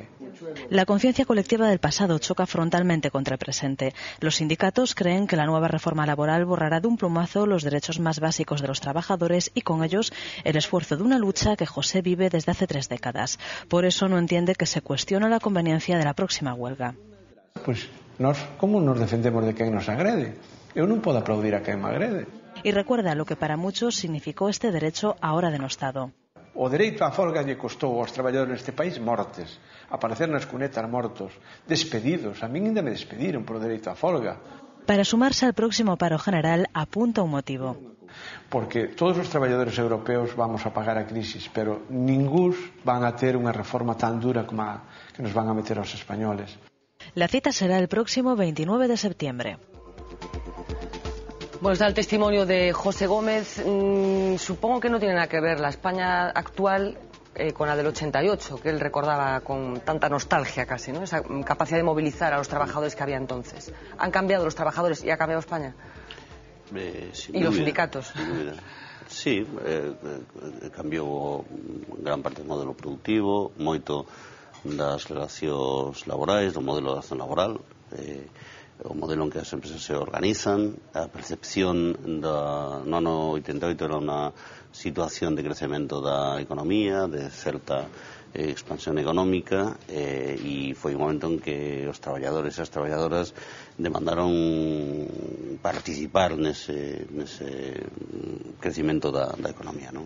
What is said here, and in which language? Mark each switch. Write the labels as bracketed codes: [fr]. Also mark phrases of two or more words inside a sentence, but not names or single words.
[es] La conciencia colectiva del pasado choca frontalmente contra el presente. Los sindicatos creen que la nueva reforma laboral borrará de un plumazo los derechos más básicos de los trabajadores y con ellos el esfuerzo de una lucha que José vive desde hace 3 décadas. Por eso no entiende que se cuestiona la conveniencia de la próxima huelga. [gl] Pues nós, como nos defendemos de quen nos agrede? Eu non podo aplaudir a quen me agrede. [es] Y recuerda lo que para muchos significó este derecho ahora denostado. [gl] O dereito á folga lle costou aos traballadores neste país mortes, aparecer nas cunetas mortos, despedidos. A min ainda me despediron por o dereito á folga. [es] Para sumarse al próximo paro general apunta un motivo. [gl] Porque todos os traballadores europeos vamos a pagar a crisis, pero ningúns van a ter unha reforma tan dura como a que nos van a meter aos españoles. [es] La cita será el próximo 29 de septiembre. Bueno, está el testimonio de José Gómez. Supongo que no tiene nada que ver la España actual con la del 88, que él recordaba con tanta nostalgia casi, ¿no? Esa capacidad de movilizar a los trabajadores que había entonces. ¿Han cambiado los trabajadores y ha cambiado España? ¿Y los sindicatos? [gl] Sí, cambiou gran parte do modelo productivo, moito das relacións laborais, do modelo de acción laboral, o modelo en que as empresas se organizan, a percepción no ano 88 era unha situación de crecemento da economía, de certa expansión económica, e foi un momento en que os traballadores e as traballadoras demandaron participar nese crecimento da economía, non?